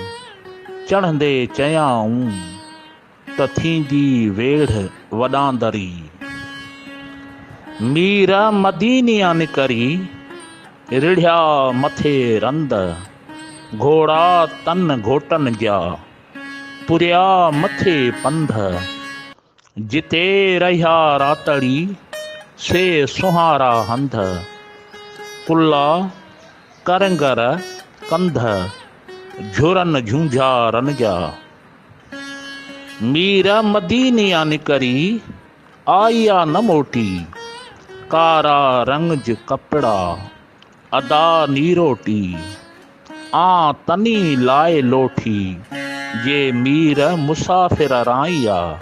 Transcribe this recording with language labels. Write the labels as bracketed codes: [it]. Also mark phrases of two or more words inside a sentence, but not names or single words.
[sd] चढ़ंदे चयाऊं त थींदी वेढ़ वॾांदरी। मीर मदीनिया निकरी रिढ़िया मथे रंद, घोड़ा तन घोटन जा पुरिया मथे पंध। जिते रहिया रातड़ी से सुहारा हंध, कुल्ला करंगर कंध झुरन झूंझारन जा। मीर मदीनिया निकरी आया न मोटी, कारा रंग कपड़ा अदा नीरोटी। आ तनी लाए लोठी जे मीर मुसाफिर राइया।